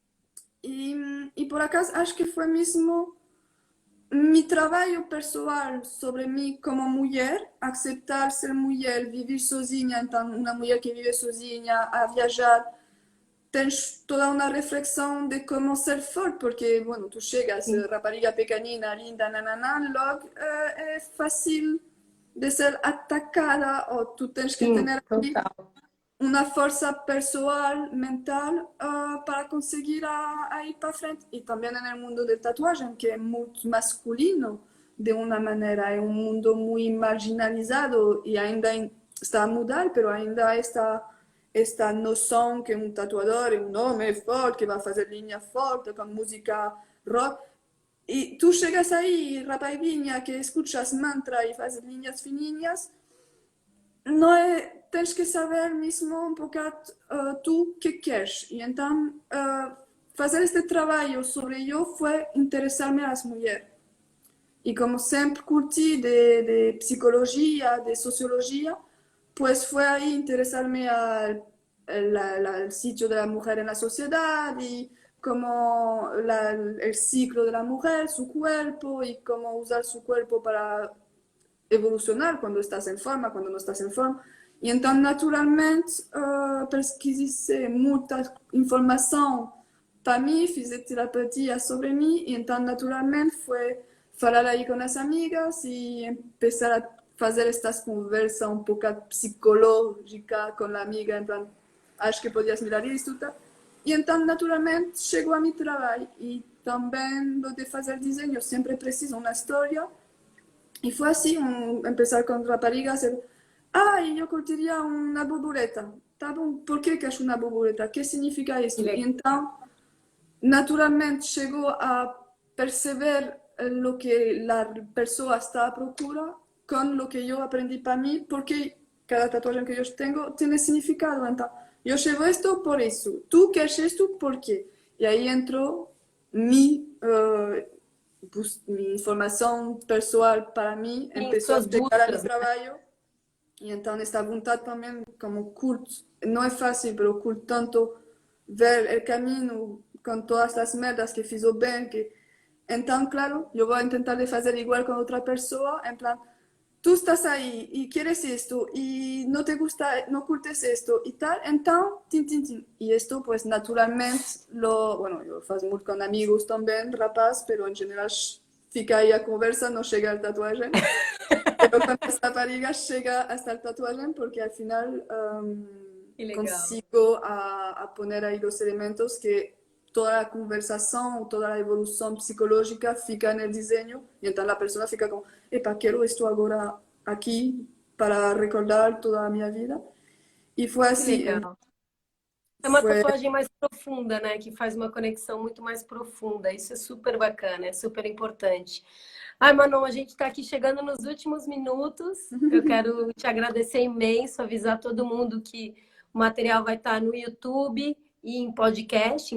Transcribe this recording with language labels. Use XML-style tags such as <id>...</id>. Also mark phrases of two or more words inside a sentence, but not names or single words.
<pt>E por acaso acho que foi mesmo meu trabalho pessoal sobre mim como mulher, aceitar ser mulher, viver sozinha, então uma mulher que vive sozinha, a viajar, tens toda uma reflexão de como ser forte, porque, bueno, tu chegas, rapariga pequenina, linda, nananã, logo é fácil de ser atacada</pt> <es>o tú tienes que</es> <pt>Sim,</pt> <es>tener ahí</es> <pt>total.</pt> <es>una fuerza personal, mental,</es> <pt>para conseguir a ir para frente.</pt> <es>Y también en el mundo del tatuaje, que es muy masculino de una manera, es un mundo muy marginalizado y</es> <pt>ainda está a mudar,</pt> <es>pero ainda esta noción que un tatuador es un hombre fuerte, que va a hacer líneas fuertes con música rock. Y tú llegas ahí, rapidinha, que escuchas mantra y haces líneas fininhas,</es> <pt>não é, tens que saber mesmo um bocado tu que queres. E então, fazer este trabalho sobre eu foi interessar-me às mulheres. E como sempre curti de psicologia, de sociologia,</pt> <es>pues fue ahí interesarme al sitio de la mujer en la sociedad y cómo el ciclo de la mujer, su cuerpo y cómo usar su cuerpo para evolucionar</es> <pt>quando estás em forma, quando não estás em forma. E então, naturalmente, pesquisei muita informação para mim, fiz terapia sobre mim, e então, naturalmente, foi falar aí com as amigas e começar a fazer estas conversas um pouco psicológicas com a amiga, em plan, acho que podias mirar isto, tá? E então, naturalmente, chegou a meu trabalho. E também, lo de fazer desenho, sempre preciso uma história.</pt> <es>Y fue así, empezar con raparigas, ay, yo curtiría una borboleta.</es> <pt>Tá bom, por que queres una borboleta?</pt> <es>¿Qué significa esto? Y entonces, naturalmente, llegó a perceber lo que la persona está a procura con lo que yo aprendí para mí, porque cada tatuaje que yo tengo tiene significado. Entonces, yo llevo esto por eso. ¿Tú quieres esto? ¿Por qué? Y ahí entró mi</es> <pt>informação pessoal para mim Sim, começou a suas chegar a meu buscas, né? trabalho e então esta vontade também como curto não é fácil, mas curto tanto ver o caminho com todas as merdas que fiz bem que então claro eu vou tentar de fazer igual com outra pessoa em plan</pt> <es>tú estás ahí y quieres esto y no te gusta, no curtes esto y tal, entonces, tin, tin, tin. Y esto, pues, naturalmente, bueno, yo faço muito con amigos también, rapaz, pero en general fica ahí a conversa, no llega al tatuaje. Pero con las raparigas llega hasta el tatuaje porque al final</es> <pt>Que legal.</pt> <es>consigo a poner ahí los elementos que toda la conversación, toda la evolución psicológica fica en el diseño y entonces la persona fica como, epa, quiero esto ahora aquí para recordar toda mi vida.</es> <pt>E foi Que assim, legal. É uma foi... tatuagem mais profunda, né? Que faz uma conexão muito mais profunda. Isso é super bacana, é super importante. Ai, Manon, a gente está aqui chegando nos últimos minutos. Eu quero te agradecer imenso, avisar todo mundo que o material vai estar no YouTube e em podcast.</pt>